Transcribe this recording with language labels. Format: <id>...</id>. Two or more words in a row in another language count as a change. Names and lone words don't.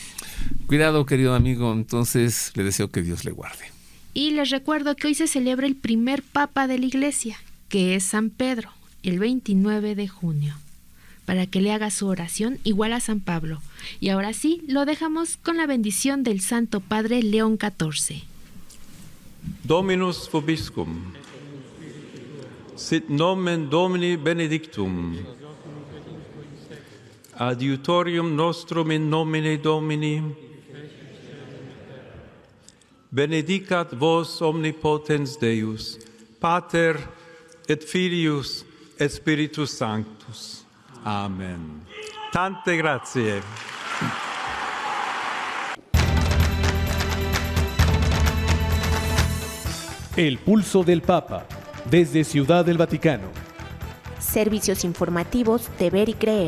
<es>Cuidado, querido amigo, entonces le deseo que Dios le guarde. Y les recuerdo que hoy se celebra el primer papa de la iglesia, que es San Pedro, el 29 de junio, para que le haga su oración igual a San Pablo. Y ahora sí, lo dejamos con la bendición del Santo Padre León XIV.</es> <la>Dominus vobiscum, sit nomen Domini benedictum, adiutorium nostrum in nomine Domini, benedicat vos omnipotens Deus, Pater et Filius et Spiritus Sanctus.</la> <it>Amen. Tante grazie.</it> <es>El pulso del Papa, desde Ciudad del Vaticano. Servicios informativos de Ver y Creer.</es>